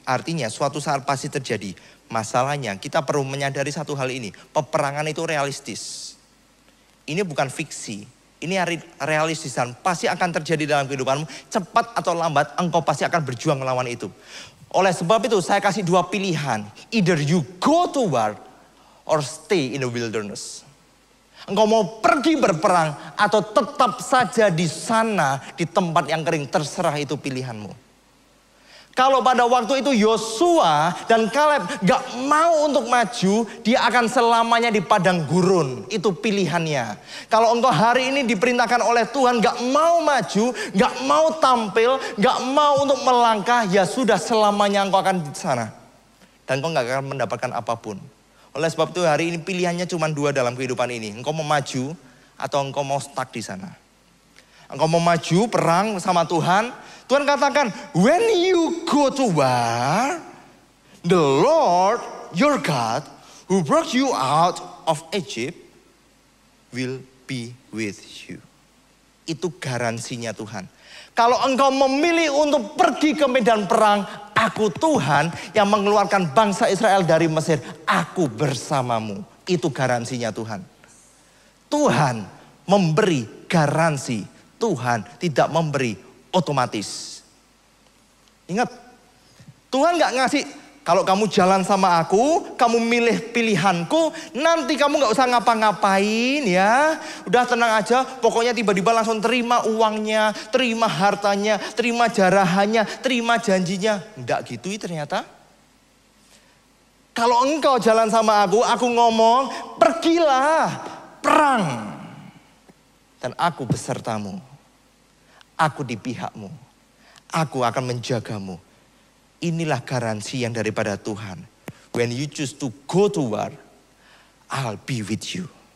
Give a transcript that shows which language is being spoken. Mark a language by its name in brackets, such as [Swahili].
[Indonesian] Artinya suatu saat pasti terjadi. Masalahnya kita perlu menyadari satu hal ini. Peperangan itu realistis. Ini bukan fiksi. Ini realistis dan pasti akan terjadi dalam kehidupanmu. Cepat atau lambat engkau pasti akan berjuang melawan itu. Oleh sebab itu saya kasih dua pilihan. [English] Either you go to war or stay in the wilderness. [Indonesian] Engkau mau pergi berperang atau tetap saja di sana di tempat yang kering. Terserah itu pilihanmu. Kalau pada waktu itu Yosua dan Kaleb gak mau untuk maju, dia akan selamanya di padang gurun. Itu pilihannya. Kalau engkau hari ini diperintahkan oleh Tuhan gak mau maju, gak mau tampil, gak mau untuk melangkah, ya sudah selamanya engkau akan di sana. Dan engkau gak akan mendapatkan apapun. Oleh sebab itu hari ini pilihannya cuma dua dalam kehidupan ini. Engkau mau maju atau engkau mau stuck di sana. Engkau mau maju perang sama Tuhan. Tuhan katakan, [English] when you go to war, the Lord your God who brought you out of Egypt will be with you. [Indonesian] Itu garansinya Tuhan. Kalau engkau memilih untuk pergi ke medan perang, aku Tuhan yang mengeluarkan bangsa Israel dari Mesir, aku bersamamu. Itu garansinya Tuhan. Tuhan memberi garansi. Tuhan tidak memberi otomatis. Ingat, Tuhan gak ngasih, kalau kamu jalan sama aku, kamu milih pilihanku, nanti kamu gak usah ngapa-ngapain ya. Udah tenang aja, pokoknya tiba-tiba langsung terima uangnya, terima hartanya, terima jarahannya, terima janjinya. Enggak gitu ternyata. Kalau engkau jalan sama aku ngomong, pergilah perang. Dan aku besertamu. Aku di pihakmu. Aku akan menjagamu. Inilah garansi yang daripada Tuhan. [English] When you choose to go to war, I'll be with you.